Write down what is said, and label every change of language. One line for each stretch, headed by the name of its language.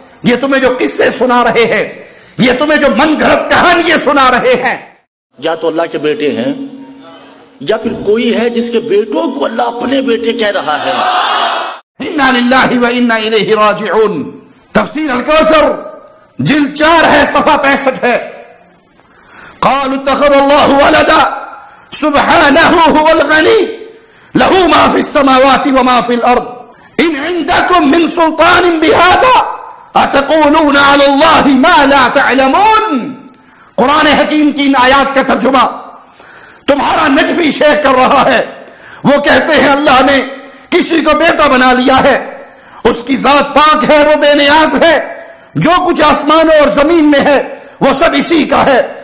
Urdu: یہ تمہیں جو قصے سنا رہے ہیں، یہ تمہیں جو من گھڑت کہانیاں سنا رہے ہیں، یا تو اللہ کے بیٹے ہیں یا پھر کوئی ہے جس کے بیٹوں کو اللہ اپنے بیٹے کہہ رہا ہے. انا للہ و انا الیہ راجعون. تفسیر الکوثر جلد 4 ہے، صفحہ 65 ہے.
Arabic: قالوا اتخذ اللہ ولدا سبحانہ هو الغنی له ما في السماوات وما في الارض ان عندكم من سلطان بهذا اتقولون على الله ما لا تعلمون.
Urdu: قرآن حکیم کی ان آیات کا ترجمہ تمہارا نجفی شیخ کر رہا ہے. وہ کہتے ہیں اللہ نے کسی کو بیٹا بنا لیا ہے، اس کی ذات پاک ہے، وہ بے نیاز ہے، جو کچھ آسمانوں اور زمین میں ہے وہ سب اسی کا ہے.